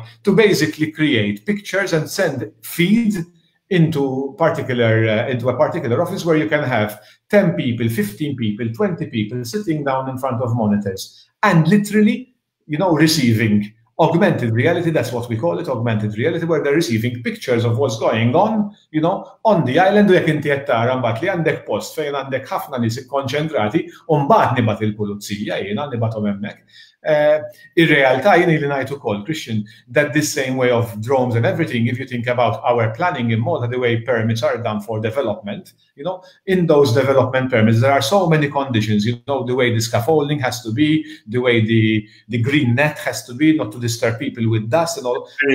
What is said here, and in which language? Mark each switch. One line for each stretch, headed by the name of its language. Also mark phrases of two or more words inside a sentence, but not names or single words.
English: To basically create pictures and send feeds into a particular office where you can have 10 people, 15 people, 20 people sitting down in front of monitors and literally, receiving augmented reality. That's what we call it, augmented reality, where they're receiving pictures of what's going on, on the island.
Maltese: U jekk inti qed tara mbagħad li għandek post fejn għandek ħafna nies ikkonċentrati u mbagħad nibgħat il-pulizija jiena nibgħathom hemmhekk. Ir-realtà jien li ngħid ukoll,
English: Christian, that this same way of drones and everything, if you think about our planning in Malta, the way permits are done for development, in those development permits, there are so many conditions, the way the scaffolding has to be, the way the green net has to be, not to disturb people with dust and all.